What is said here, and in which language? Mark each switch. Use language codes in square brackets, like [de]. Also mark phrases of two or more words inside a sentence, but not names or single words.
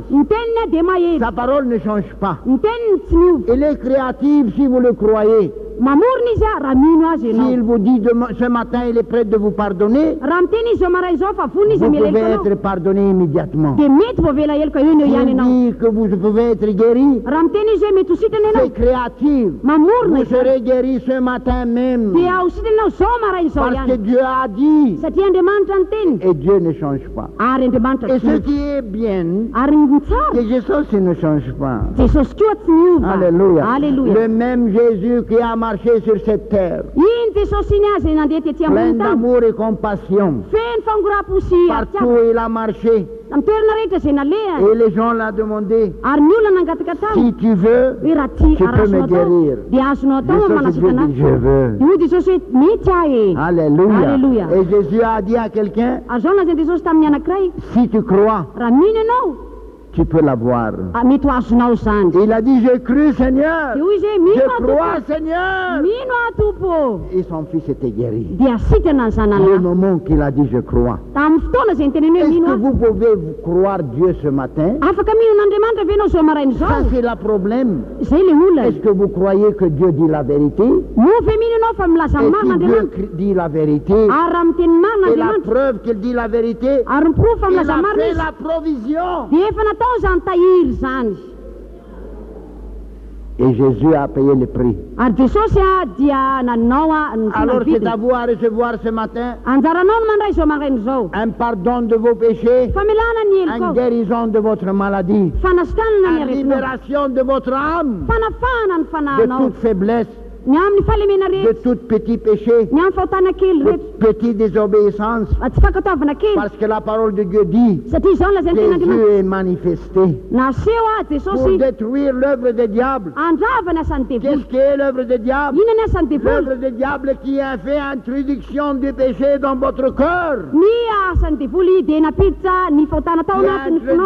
[mg] ny teniny a dia mahery [fr] Sa parole ne change pas. [mg] ny teniny tsy miova [fr] Elle est créative si vous le croyez. [mg] mamorona izy a raha mino azy [fr] S'il [mg] ianao [fr] vous dit ce matin, il est prêt de vous pardonner, [mg] raha miteny izy zao maray zao fa vony izy [fr] vous [mg] amela [fr] pouvez [mg] heloko anao [fr] être pardonné immédiatement. [mg] dia mety voavela heloko eo no ihany [fr] S'il [mg] ianao [fr] dit que vous pouvez être guéri, [mg] raha miteny izy hoe mety hositana [fr] c'est [mg] ianao [fr] créatif. [mg] mamorona [fr] Vous [mg] izy [fr] serez guéri ce matin même. [mg] dia hositana ianao zao maray zao [fr] Parce que [mg] ihany [fr] Dieu a dit. [mg] satria Andriamanitra ny teniny [fr] Et Dieu ne change pas. [mg] ary Andriamanitra [fr] Et [mg] tsy [fr] ce [mg] miova. [fr] qui est bien, [mg] ary ny tsara [fr] c'est Jésus qui ne change pas. [mg] jesosy koa tsy miova [fr] Alléluia. [mg] alleluia [fr] Le même Jésus qui a marché sur cette terre, [mg] iny jesosy iny azy nandeha tetỳ [fr] plein [mg] ambony tany [fr] d'amour et compassion. [mg] feno fangorapo sy [fr] Partout [mg] aritiava [fr] où il a marché, [mg] amin'ny toerana rehetra zay naleha [fr] et les gens l'ont demandé, [mg] ary ny olona nangataka tany [fr] si tu veux, [mg] hoe raha ty [fr] tu peux [mg] arasonao [fr] me [mg] atao [fr] guérir. [mg] dia azonao atao [fr] Jésus [mg] manasitana [fr] dit, je veux. [mg] io jesosy hoe mety aho e [fr] Alléluia. Alléluia. Et Jésus a dit à quelqu'un, [mg] ary zao nazany jesosy tamin'ny anankiray [fr] si tu crois, [mg] raha mino ianao [fr] tu peux l'avoir. [mg] mety ho azonao zany [fr] Il a dit, j'ai cru Seigneur. [mg] dia hoy izy hoe mino [fr] Je [mg] aho [fr] crois [mg] tompo [fr] Seigneur. [mg] mino aho tompo [fr] Et son fils était guéri. [mg] dia asitana ny [fr] Le [mg] zanana [fr] moment qu'il a dit je crois. [mg] tamin'ny fotoana zay nyteneny hoe [fr] Est-ce [mg] mino [fr] que [mg] aho [fr] vous pouvez croire Dieu ce matin? [mg] afaka minon'Andriamanitra ve ianao zao marainy [fr] Ça [mg] zao [fr] c'est le problème. [mg] zay le olana [fr] Est-ce que vous croyez que Dieu dit la vérité? [mg] mo ve mino ianao fa milaza [fr] Et [mg] ny marina [fr] si Dieu [mg] Andriamanitra [fr] dit la vérité, [mg] ary raha miteny marina [fr] et la [mg] Andriamanitra [fr] preuve qu'il dit la vérité, [mg] ary miprofo fa [fr] il [mg] milaza [fr] a [mg] marina [fr] fait [mg] izy [fr] la provision. [mg] dia efa natao zany tahiry zany [fr] Et Jésus a payé le prix. [mg] ary jesosy a dia nanao a ny [fr] Alors c'est à [mg] vidiny [fr] vous à recevoir ce matin [mg] anjaranao no mandray zao marainy zao [fr] un pardon de vos péchés, [mg] famelana ny [fr] une [mg] heliko [fr] guérison de votre maladie, [mg] fanasitanana ny [fr] une [mg] aretinao [fr] libération de votre âme [mg] fanafahana ny [fr] de [mg] fanahanao [fr] toute faiblesse, [mg] ny amin'ny fahalemena [fr] de [mg] rehetra [fr] tout petit péché, [mg] ny amin'ny fahotana kely [fr] de [mg] rehetra [fr] petite désobéissance. [mg] tsy fakataovana kely [fr] Parce que la parole de Dieu dit, [mg] satria zao lazay ny ten'Andriamanitra [fr] Jésus est manifesté [mg] naseho a [fr] pour [mg] jesosy [fr] détruire l'œuvre du diable. [mg] andrava ny asan'ny devoly [fr] Qu'est-ce qu'est l'œuvre du diable? [mg] ina ny asan'ny devoly [fr] L'œuvre du diable qui a fait introduction du péché dans votre cœur, [mg] ny asan'ny devoly dia napiditra ny fahotana tao [fr] qui a [mg] anatin'ny fonao